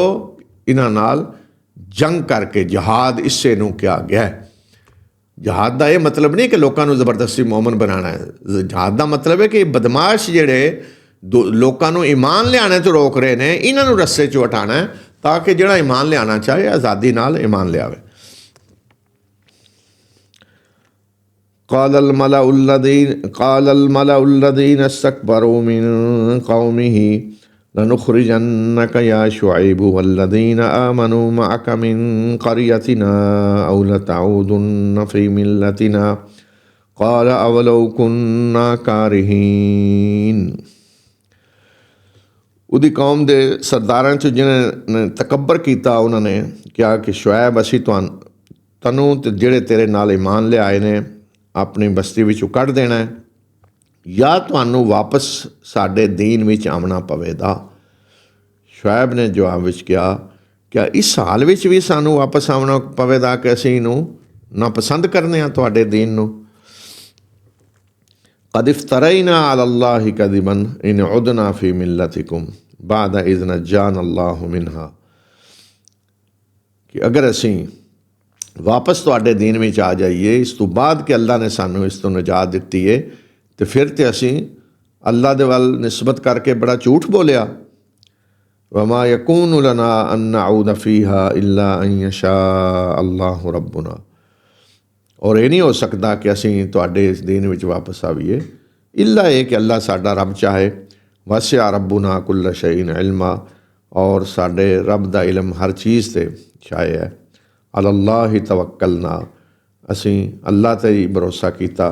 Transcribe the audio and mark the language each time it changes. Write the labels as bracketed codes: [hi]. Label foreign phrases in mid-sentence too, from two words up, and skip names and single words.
[pa] ਇਹਨਾਂ ਨਾਲ ਜੰਗ ਕਰਕੇ ਜਹਾਦ ਇਸੇ ਨੂੰ ਕਿਹਾ ਗਿਆ ਹੈ। ਜਹਾਦ ਦਾ ਇਹ ਮਤਲਬ ਨਹੀਂ ਕਿ ਲੋਕਾਂ ਨੂੰ ਜ਼ਬਰਦਸਤੀ ਮੋਮਨ ਬਣਾਉਣਾ ਹੈ। ਜਹਾਦ ਦਾ ਮਤਲਬ ਹੈ ਕਿ ਬਦਮਾਸ਼ ਜਿਹੜੇ ਲੋਕਾਂ ਨੂੰ ਈਮਾਨ ਲਿਆਉਣੇ ਤੋਂ ਰੋਕ ਰਹੇ ਨੇ, ਇਹਨਾਂ ਨੂੰ ਰਸਤੇ 'ਚੋਂ ਹਟਾਉਣਾ ਹੈ ਤਾਂ ਕਿ ਜਿਹੜਾ ਈਮਾਨ ਲਿਆਉਣਾ ਚਾਹੇ ਆਜ਼ਾਦੀ ਨਾਲ ਈਮਾਨ ਲਿਆਵੇ। [ar] قال الملأ الذين استكبروا من قومه لنخرجنك يا شعيب والذين آمنوا معك من قريتنا أو لتعودن في ملتنا قال أولو كنا كارهين। [pa] ਉਹਦੀ ਕੌਮ ਦੇ ਸਰਦਾਰਾਂ 'ਚ ਜਿਹਨਾਂ ਨੇ ਤਕੱਬਰ ਕੀਤਾ, ਉਹਨਾਂ ਨੇ ਕਿਹਾ ਕਿ ਸ਼ੁਐਬ ਅਸੀਂ ਤੈਨੂੰ ਤੇ ਜਿਹੜੇ ਤੇਰੇ ਨਾਲ ਈਮਾਨ ਲਿਆਏ ਨੇ ਆਪਣੀ ਬਸਤੀ ਵਿੱਚੋਂ ਕੱਢ ਦੇਣਾ ਹੈ, ਜਾਂ ਤੁਹਾਨੂੰ ਵਾਪਸ ਸਾਡੇ ਦੀਨ ਵਿੱਚ ਆਉਣਾ ਪਵੇਗਾ। ਸ਼ੁਐਬ ਨੇ ਜਵਾਬ ਵਿੱਚ ਕਿਹਾ ਕਿ ਇਸ ਹਾਲ ਵਿੱਚ ਵੀ ਸਾਨੂੰ ਵਾਪਸ ਆਉਣਾ ਪਵੇਗਾ ਕਿ ਅਸੀਂ ਇਹਨੂੰ ਨਾਪਸੰਦ ਕਰਨੇ ਹਾਂ ਤੁਹਾਡੇ ਦੀਨ ਨੂੰ। [ar] قد افترينا على الله كذبا إن عدنا في ملتكم بعد إذ نجانا الله منها। [pa] کہ اگر ਅਸੀਂ ਵਾਪਸ ਤੁਹਾਡੇ ਦੀਨ ਵਿੱਚ ਆ ਜਾਈਏ ਇਸ ਤੋਂ ਬਾਅਦ ਕਿ ਅੱਲਾ ਨੇ ਸਾਨੂੰ ਇਸ ਤੋਂ ਨਜਾਤ ਦਿੱਤੀ ਹੈ, ਤੇ ਫਿਰ ਤੇ ਅਸੀਂ ਅੱਲਾ ਦੇ ਵੱਲ ਨਿਸਬਤ ਕਰਕੇ ਬੜਾ ਝੂਠ ਬੋਲਿਆ। [ar] وما يكون لنا أن نعود فيها إلا أن يشاء الله ربنا। [pa] ਔਰ ਇਹ ਨਹੀਂ ਹੋ ਸਕਦਾ ਕਿ ਅਸੀਂ ਤੁਹਾਡੇ ਇਸ ਦੀਨ ਵਿੱਚ ਵਾਪਸ ਆਈਏ, ਇੱਲਾ ਇਹ ਕਿ ਅੱਲਾ ਸਾਡਾ ਰੱਬ ਚਾਹੇ। [ar] وسع ربنا كل شيء علما, [pa] ਔਰ ਸਾਡੇ ਰੱਬ ਦਾ ਇਲਮ ਹਰ ਚੀਜ਼ 'ਤੇ ਛਾਇਆ ਹੈ। [ar] على الله توكلنا, [pa] ਅਸੀਂ ਅੱਲਾ 'ਤੇ ਹੀ ਭਰੋਸਾ ਕੀਤਾ।